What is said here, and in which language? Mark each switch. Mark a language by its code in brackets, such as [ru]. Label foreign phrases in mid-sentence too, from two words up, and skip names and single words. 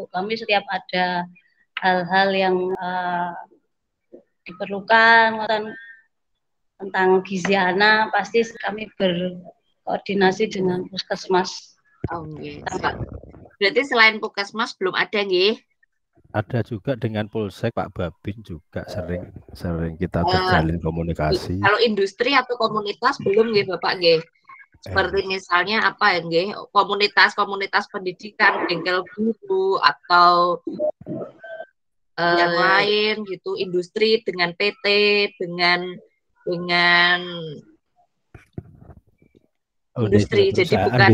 [id] Kami setiap ada hal-hal yang diperlukan tentang gizi anak, pasti kami berkoordinasi dengan puskesmas. Berarti selain puskesmas belum ada nggih? Ada juga dengan Polsek, Pak Babin juga sering kita terjalin komunikasi. Kalau industri atau komunitas belum nggih Bapak nggih? Seperti misalnya apa ya nggih? Komunitas pendidikan, bengkel guru atau yang lain gitu, industri dengan PT, dengan industri, jadi bukan